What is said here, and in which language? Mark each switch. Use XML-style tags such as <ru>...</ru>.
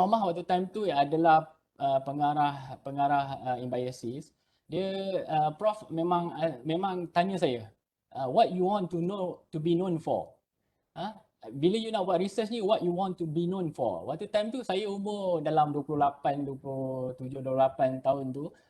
<ms>Normah waktu time tu adalah pengarah Embiosis. Dia Prof memang tanya saya,</ms> <en>what you want to be known for?</en> <ms>Bila you nak buat research ni,</ms> <en>what you want to be known for?</en> <ms>Waktu time tu saya umur dalam 27, 28 tahun tu.</ms>